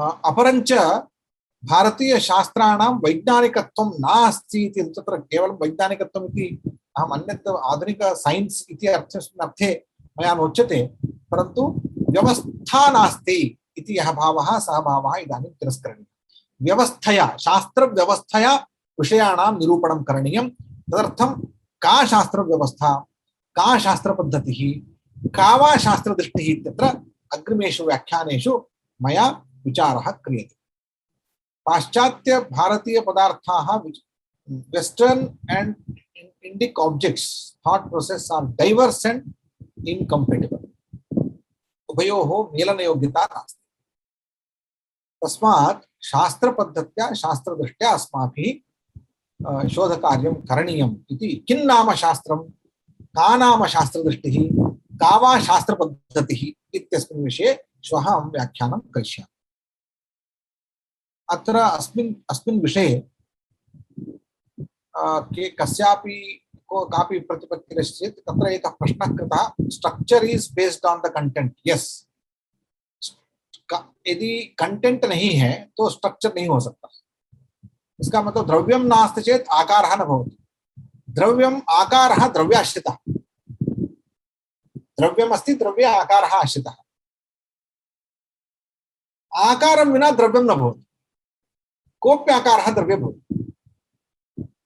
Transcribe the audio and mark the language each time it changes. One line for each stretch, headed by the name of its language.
Sanskrit: अपरञ्च भारतीय शास्त्राणां वैज्ञानिकत्वं नास्ति इति तत्र केवलं वैज्ञानिकत्वम् इति अहम् अन्यत् आधुनिक सैन्स् इति अर्थे मया नोच्यते, परन्तु व्यवस्था नास्ति इति यः भावः सः भावः इदानीं तिरस्करणीयः। व्यवस्थया शास्त्रव्यवस्थया विषयाणां निरूपणं करणीयं। तदर्थं का शास्त्रव्यवस्था का शास्त्रपद्धतिः का वा शास्त्रदृष्टिः इत्यत्र अग्रिमेषु व्याख्यानेषु मया विचारः क्रियते। पाश्चात्य भारतीय पदार्थाः
English: Western and Indic objects thought process are diverse and incompatible.
Sanskrit: उभयोः मेलनयोग्यता नास्ति। तस्मात् शास्त्रपद्धत्या शास्त्रदृष्ट्या अस्माभिः शोधकार्यं करणीयम् इति। किं नाम शास्त्रं का नाम शास्त्रदृष्टिः का वा शास्त्रपद्धतिः इत्यस्मिन् विषये श्वः अहं व्याख्यानं करिष्यामि। अत्र अस्मिन् विषये के कस्यापि कापि प्रतिपत्तिरस्ति चेत् तत्र एकः प्रश्नः कृतः,
English: Structure is based on the content.
Hindi: Yes, यदि कंटेंट नहीं है तो स्ट्रक्चर नहीं हो सकता। इसका मतलब
Sanskrit: द्रव्यम नास्ति चेत् आकारः न भवति। द्रव्यम आकारः द्रव्याश्रितः, द्रव्यम अस्ति द्रव्ये आकारः आश्रितः। आकारं विना द्रव्यं न भवति, कोऽपि आकारः द्रव्ये भवति।